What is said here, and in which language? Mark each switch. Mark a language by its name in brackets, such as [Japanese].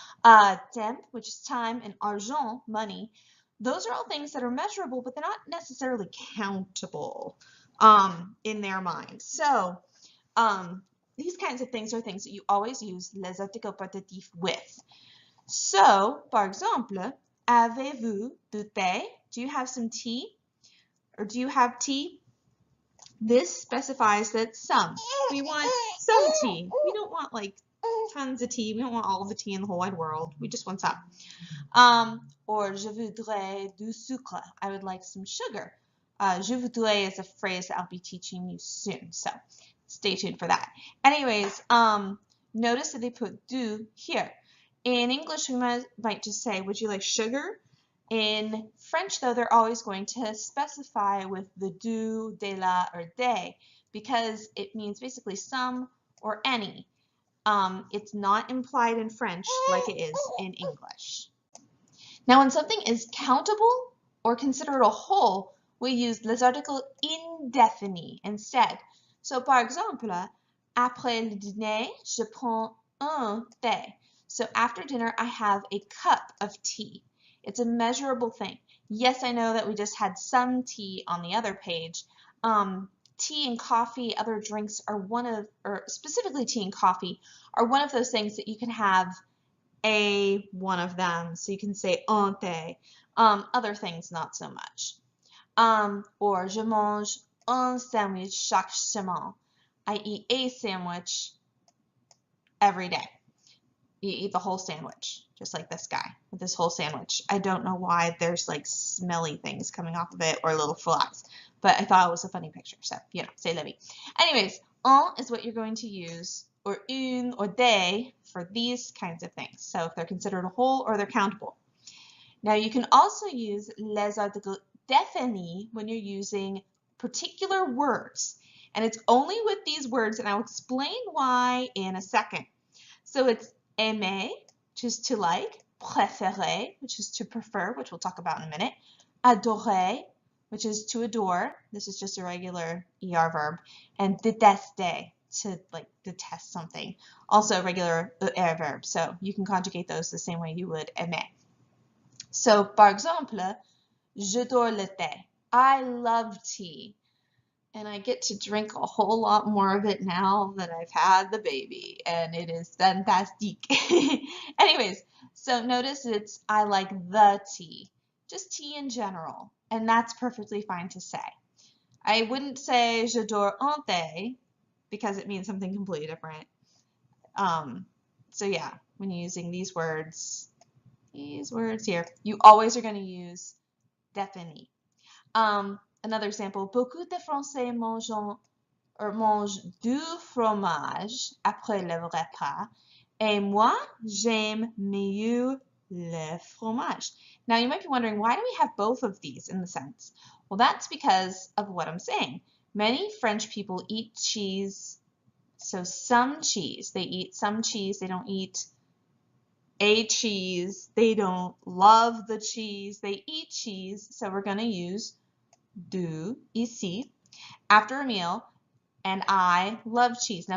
[English] Temps, which is time, and argent, money. Those are all things that are measurable, but they're not necessarily countable in their mind. So these kinds of things are things that you always use [French] les articles partitifs [English] with. [French] So, par exemple, avez-vous du thé? [English] Do you have some tea? Or do you have tea? This specifies that some. We want some tea. We don't want like tons of tea. We don't want all of the tea in the whole wide world. We just want some. Or [French] je voudrais du sucre. [English] I would like some sugar. [French] Je voudrais [English] is a phrase that I'll be teaching you soon. So stay tuned for that. Anyways, notice that they put du here. In English, we might just say, would you like sugar? In French, though, they're always going to specify with the du, de la, or de, because it means basically some or any. It's not implied in French like it is in English. Now, when something is countable or considered a whole, we use [French] les articles indéfinis [English] instead. [French] So, par exemple, après le dîner, je prends un thé. [English] So after dinner, I have a cup of tea. It's a measurable thing. Yes, I know that we just had some tea on the other page. Tea and coffee, other drinks are or specifically tea and coffee, are one of those things that you can have one of them. So you can say [French] un thé. [English] Other things, not so much. [French] Or je mange un sandwich chaque semaine. [English] I eat a sandwich every day. You eat the whole sandwich, just like this guy with this whole sandwich. I don't know why there's like smelly things coming off of it or little flies, but I thought it was a funny picture. So, you know, [French] c'est la vie. [English] Anyways, un is what you're going to use, or une or des for these kinds of things. So if they're considered a whole or they're countable. Now you can also use [French] les articles définis [English] when you're using particular words. And it's only with these words, and I'll explain why in a second. So it's aimer, which is to like, préférer, which is to prefer, which we'll talk about in a minute, adorer, which is to adore, this is just a regular ER verb, and détester, to like detest something, also a regular ER verb, so you can conjugate those the same way you would aimer. [French] So, par exemple, j'adore le thé. [English] I love tea. And I get to drink a whole lot more of it now that I've had the baby, and it is fantastic. Anyways, so notice it's I like the tea, just tea in general, and that's perfectly fine to say. I wouldn't say [French] j'adore un thé [English] because it means something completely different. So yeah, when you're using these words, these words here, you always are going to use défini. Another example, [French] beaucoup de Français mangent du fromage après le repas, et moi, j'aime mieux le fromage. [English] Now you might be wondering, why do we have both of these in the sentence? Well, that's because of what I'm saying. Many French people eat cheese, so some cheese. They eat some cheese, they don't eat a cheese, they don't love the cheese, they eat cheese, so we're going to use [French] du ici [English] after a meal, and I love cheese.